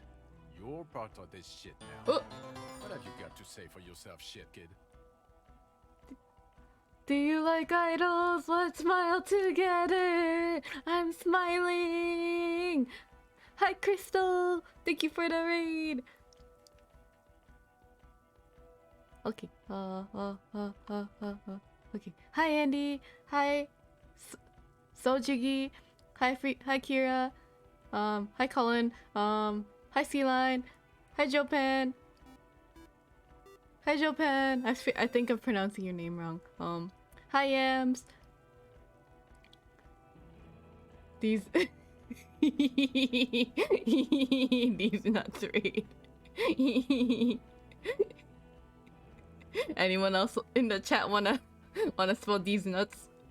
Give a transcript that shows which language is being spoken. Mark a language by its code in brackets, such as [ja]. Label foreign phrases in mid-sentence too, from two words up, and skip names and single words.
[en] You're part of this shit now. What have you got to say for yourself, shit kid? Do you like idols? Let's smile together. I'm smiling. Hi, Crystal. Thank you for the raid. Okay. Okay. Hi, Andy. Hi, Sojigi. Hi, Hi, Kira. Hi, Colin. Hi, Sea-Line. Hi, Jopan. Hi, Jopan. I think I'm pronouncing your name wrong. Hi, Yams. These these nuts raid. Anyone else in the chat wanna spell these nuts?